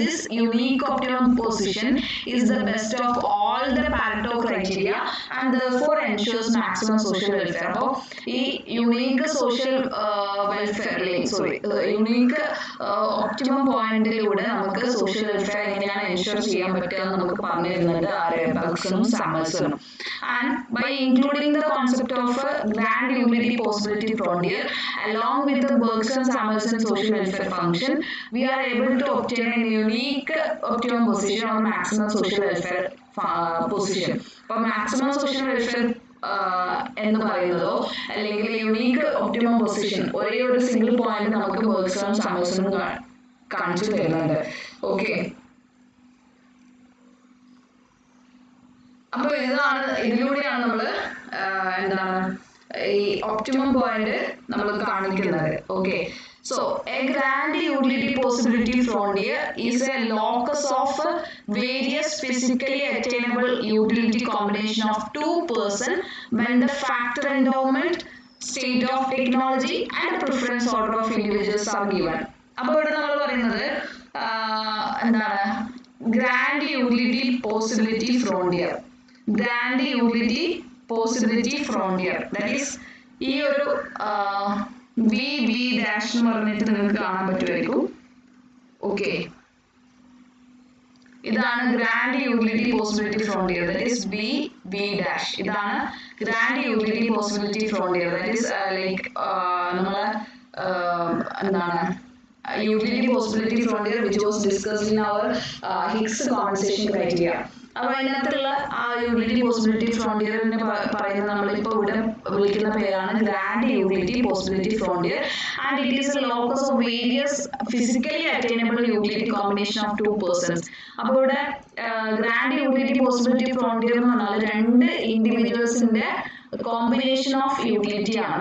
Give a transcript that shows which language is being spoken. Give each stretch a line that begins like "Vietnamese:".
English: This unique optimum position is the best of all the Pareto criteria and therefore ensures maximum social welfare.
Malayalam: അപ്പോൾ ഈ unique social welfare unique optimum പോയിന്റിലൂടെ നമുക്ക് social welfare എങ്ങനെയാണ് ensure ചെയ്യാൻ പറ്റുക എന്ന് നമുക്ക് പറഞ്ഞു തരുന്നത് ബെർഗ്സണും സാമുവൽസണും.
English: And by including the concept of a grand utility possibility frontier along with the Bergson-Samuelson social welfare function, we are able to obtain a unique optimum position or maximum social welfare position.
Malayalam: അപ്പോൾ maximum social welfare എന്ന് പറയുന്നതോ അല്ലെങ്കിൽ unique optimum position ഒരേ ഒരു single point നമുക്ക് ബെർഗ്സണും സാമുവൽസണും കാണിച്ചു തരുന്നുണ്ട്. Okay, അപ്പോൾ ഇതിലൂടെയാണ് നമ്മൾ എന്താണ് ഈ ഒപ്റ്റിമം പോയിന്റ് നമ്മൾ കാണിക്കുന്നത്.
English: Okay, so a grand utility possibility frontier is a locus of various physically attainable utility combination of two persons when the factor endowment, state of technology and preference order of individuals are given.
Malayalam: അപ്പോൾ ഇവിടെ നമ്മൾ പറയുന്നത് എന്താണ്, grand utility possibility frontier. Grand utility possibility frontier that is ഈ ഒരു V V dash എന്ന് പറഞ്ഞിട്ട് നിങ്ങൾക്ക് കാണാൻ പറ്റുമായിരിക്കും. ഓക്കെ, ഇതാണ് grand utility possibility frontier that is V V dash. ഇതാണ് grand utility possibility frontier that is like നമ്മളെ എന്താണ്
English: utility possibility frontier which was discussed in our Higgs compensation criteria.
Malayalam: അപ്പോൾ അതിനകത്തുള്ള ആ യൂട്ടിലിറ്റി പോസിബിലിറ്റി ഫ്രോണ്ടിയറിനെ പറയുന്നത് നമ്മളിപ്പോൾ ഇവിടെ വിളിക്കുന്ന പേരാണ് grand utility possibility frontier
English: And it is a locus of various physically attainable utility combination of two persons.
Malayalam: അപ്പോൾ ഇവിടെ ഗ്രാൻഡ് യൂട്ടിലിറ്റി പോസിബിലിറ്റി ഫ്രോണ്ടിയർ എന്ന് പറഞ്ഞാൽ രണ്ട് ഇൻഡിവിജ്വൽസിന്റെ കോമ്പിനേഷൻ ഓഫ് യൂട്ടിലിറ്റി ആണ്.